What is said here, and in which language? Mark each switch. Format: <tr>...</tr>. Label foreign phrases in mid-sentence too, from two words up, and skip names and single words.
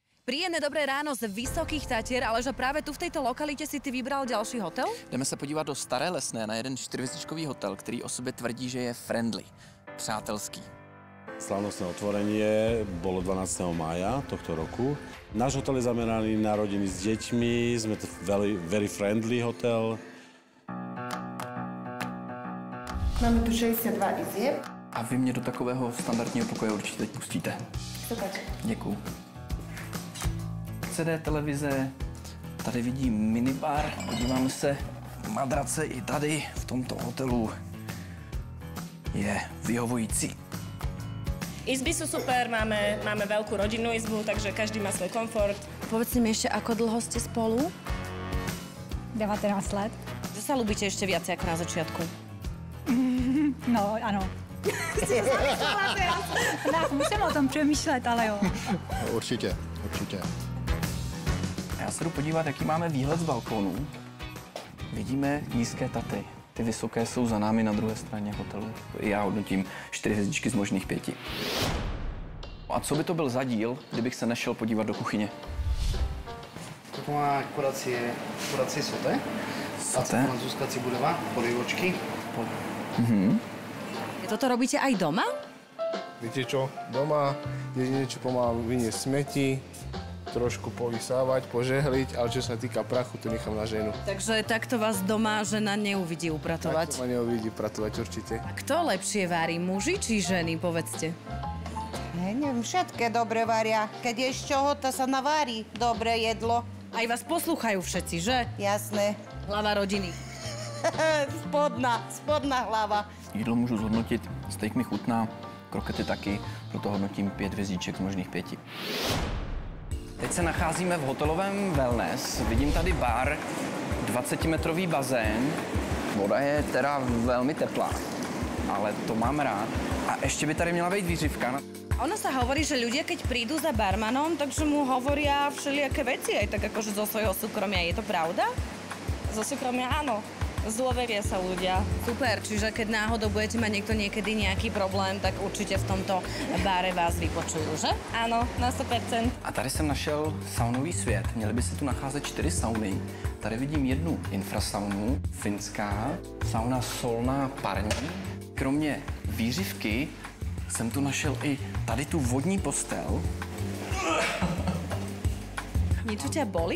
<sk>Príjemné dobré ráno z Vysokých Tatier, ale že práve tu v tejto lokalite si ty vybral ďalší hotel?</sk> <cs>Jdeme se podívat do Staré Lesné na jeden 4hviezdičkový hotel, který o sobě tvrdí, že je friendly, přátelský.</cs> <sk>Slávnostné otvorenie bolo 12. mája tohto roku. Náš hotel je zameraný na rodiny s deťmi, sme to</sk> <en>very friendly hotel.</en> <sk>Máme tu 62 izieb.</sk> <cs>A vy mě do takového standardního pokoje určitě teď pustíte. Super. Děkuju. CD, televize, tady vidím minibar, podíváme se, madrace i tady v tomto hotelu je vyhovující.</cs> <sk>Izby sú super, máme veľkú rodinnú izbu, takže každý má svoj komfort. Povedzte mi ešte, ako dlho ste spolu?</sk> <cs>19 let.</cs> <sk>Že sa ľúbite ešte viac ako na začiatku? No,</sk> <cs>ano. Tak, musím o tom přemýšlet, ale jo. Určitě, určitě. Já se jdu podívat, jaký máme výhled z balkónu. Vidíme nízké Tatry. Ty vysoké jsou za námi na druhé straně hotelu. Já hodnotím 4 hvězdičky z možných 5. A co by to byl za díl, kdybych se nešel podívat do kuchyně?</cs> <sk>Toto má kurácie soté. Soté? Francúzska cibuľová, polievočky. Toto robíte aj doma? Viete čo? Doma jedine, čo pomáham vyniesť smeti, trošku povysávať, požehliť, ale čo sa týka prachu, to nechám na ženu. Takže takto vás doma žena neuvidí Tak upratovať. to ma neuvidí pratovať určite. A kto lepšie varí, muži či ženy, povedzte? Neviem, všetké dobre varia. Keď je z čoho, to sa navarí dobré jedlo. Aj vás poslúchajú všetci, že? Jasné. Hlava rodiny. spodná hlava.</sk> <cs>Jídlo můžu zhodnotit, steak mi chutná, krokety taky, proto hodnotím 5 hvězdiček z možných 5. Teď se nacházíme v hotelovém wellness. Vidím tady bar, 20-metrový bazén. Voda je teda velmi teplá, ale to mám rád. A ještě by tady měla být výřivka.</cs> <sk>Ono sa hovorí, že ľudia, keď prídu za barmanom, takže mu hovoria všelijaké veci, aj tak akože zo svojho súkromia. Je to pravda? Zo súkromia áno, zdôveria sa ľudia. Super, čiže keď náhodou budete mať niekedy nejaký problém, tak určite v tomto báre vás vypočujú, že? Áno, na 100%.</sk> <cs>A tady jsem našel saunový svět. Měly by se tu nacházet 4 sauny. Tady vidím jednu infrasaunu, finská, sauna solná parní. Kromě výřivky jsem tu našel i tady tu vodní postel.</cs> <sk>Niečo ťa bolí?</sk>